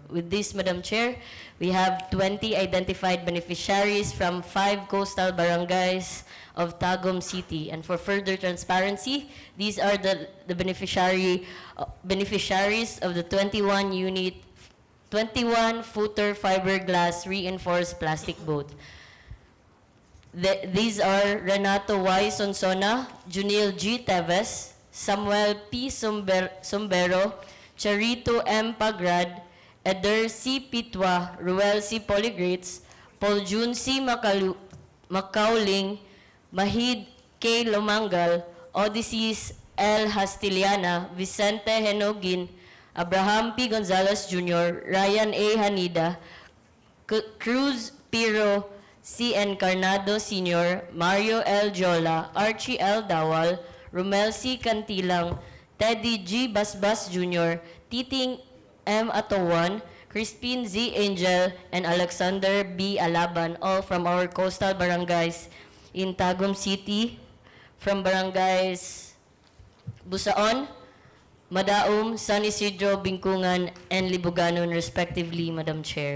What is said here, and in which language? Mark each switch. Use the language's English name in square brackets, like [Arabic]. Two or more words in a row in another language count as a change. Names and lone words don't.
[English] With this, Madam Chair, we have 20 identified beneficiaries from 5 coastal barangays of Tagum City. And for further transparency, these are the beneficiaries of the 21-footer fiberglass reinforced plastic boat. These are Renato Y. Sonsona, Junil G. Teves, Samuel P. Sombero, Charito M. Pagrad, Eder C. Pitwa, Ruel C. Poligrates, Paul Jun C. Macauling, Mahid K. Lomangal, Odysseus L. Hastiliana, Vicente Henogin, Abraham P. Gonzalez Jr., Ryan A. Hanida, Cruz Piro C. Encarnado Sr., Mario L. Jola, Archie L. Dawal, Romel C. Cantilang, Teddy G. Basbas Jr., Titing M. Atawan, Crispin Z. Angel, and Alexander B. Alaban, all from our coastal barangays in Tagum City, from barangays Busaon, Madaum, San Isidro, Bingkungan, and Libuganon, respectively, Madam Chair.